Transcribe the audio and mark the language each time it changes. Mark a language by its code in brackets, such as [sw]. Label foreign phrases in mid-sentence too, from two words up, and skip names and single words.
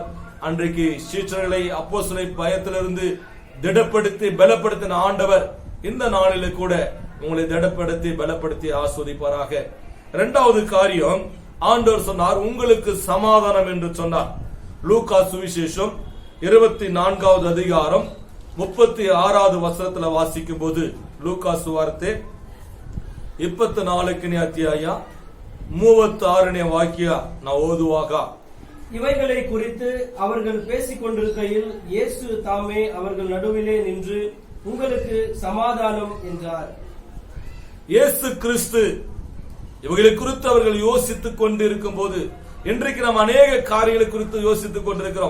[ta] அன்றைக்கு சீஷர்களை அப்போஸ்தலரை பயத்திலிருந்து திடப்படுத்தி பலப்படுத்தின ஆண்டவர் இந்த நாளிலே கூட உங்களை திடப்படுத்தி பலப்படுத்தி ஆஸ்வதிப்பாராக. இரண்டாவது காரியம், ஆண்டவர் சொன்னார் உங்களுக்கு சமாதானம் என்று சொன்னார். லூக்கா சுவிசேஷம் 24வது அதிகாரம் 36வது வசனத்துல வாசிக்கும் போது, லூக்கா [kn] சுவார்ತೆ 24ನೇ ಅಧ್ಯಾಯ 36ನೇ ವಾಕ್ಯ ನಾವು ಓದುವಾಗ, [ta] இவைகளை குறித்து அவர்கள் பேசிக் கொண்டிருக்கையில் இயேசு தாமே அவர்கள் நடுவிலே நின்று உங்களுக்கு சமாதானம் என்றார். இயேசு கிறிஸ்து இவைகளை குறித்து அவர்கள் யோசித்துக் கொண்டிருக்கும் போது, இன்றைக்கு நாம் அநேக காரியங்களை குறித்து யோசித்துக் கொண்டிருக்கிறோம்.